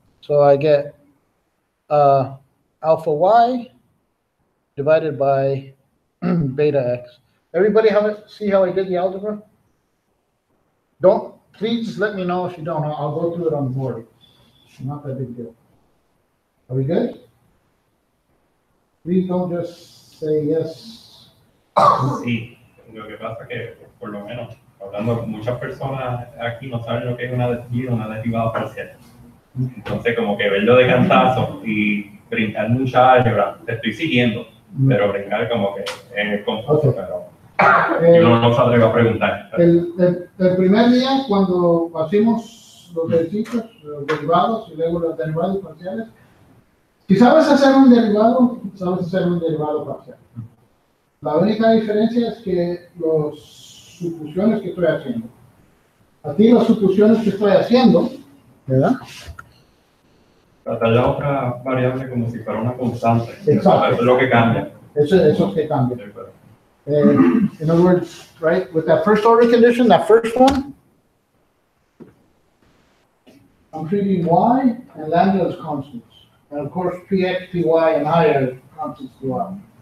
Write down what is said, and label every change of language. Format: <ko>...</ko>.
<en>So I get alpha y divided by beta x. Everybody see how I did the algebra? Please let me know if you don't. I'll go through it on the board. Not that big deal. Are we good? Please don't just say yes.</en> <es>Sí, lo que pasa es que, por lo menos, hablando, muchas personas aquí no saben lo que es una desviada o una derivada parcial. Entonces, como que verlo de cantazo y brincar mucha álgebra, te estoy siguiendo, pero brincar como que es confuso,</es> <en>Okay.</en> <es>pero yo no se atreve a preguntar. El primer día, cuando hacemos los ejercicios, los derivados y luego los derivados parciales, si sabes hacer un derivado, sabes hacer un derivado parcial. La única diferencia es que las suposiciones que estoy haciendo. Aquí las suposiciones que estoy haciendo, ¿verdad? Tratar la otra variable como si fuera una constante. Exacto. Eso es lo que cambia. Eso es que cambia. Sí, pero-</es> <en>In other words, right, with that first order condition, that first one, I'm treating y and lambda as constants. And of course, px, py, and I are constants throughout.</en>